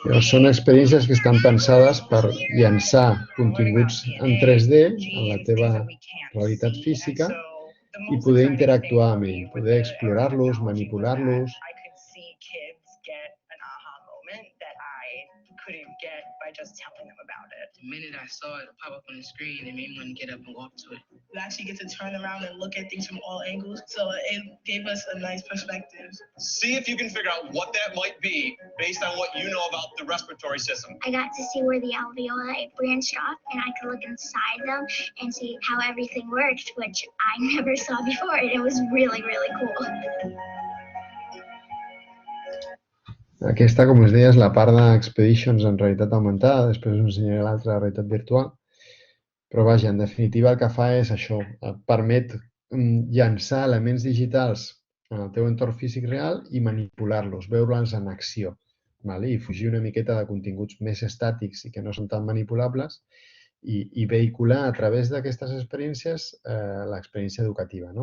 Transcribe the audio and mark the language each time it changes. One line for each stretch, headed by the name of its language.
Catalan: Llavors, són experiències que estan pensades per llançar continguts en 3D en la teva realitat física i poder interactuar amb ell, poder explorar-los, manipular-los.
English: I could see kids get an aha moment that I couldn't get by just telling them about it. The minute I saw it pop up on the screen, it made me want to get up and walk to it. We actually get to turn around and look at things from all angles, so it gave us a nice perspective. See if you can figure out what that might be based on what you know about the respiratory system. I got to see where the alveoli branched off, and I could look inside them and see how everything worked, which I never saw before, and it was really, really cool.
Catalan: Aquesta, com us deia, és la part d'Expeditions en realitat augmentada, després us ensenyaré l'altra, realitat virtual. Però vaja, en definitiva el que fa és això, et permet llançar elements digitals en el teu entorn físic real i manipular-los, veure-los en acció, i fugir una miqueta de continguts més estàtics i que no són tan manipulables i vehicular a través d'aquestes experiències l'experiència educativa.